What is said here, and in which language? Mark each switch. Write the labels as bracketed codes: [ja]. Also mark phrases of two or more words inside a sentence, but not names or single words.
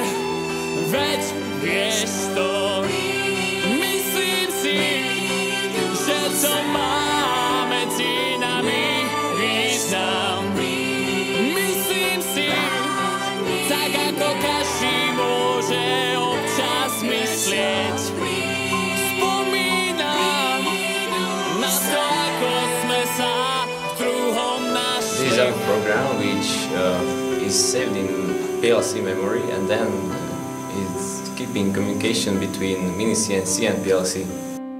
[sk] Veď vieš to, myslím si, že to má medzi nami význam. Myslím si, tak ako každý môže občas myslieť. Spomínam na to, ako sme sa v druhom našli. [en] This is a program which is saved in PLC memory and then it's keeping communication between mini CNC and PLC.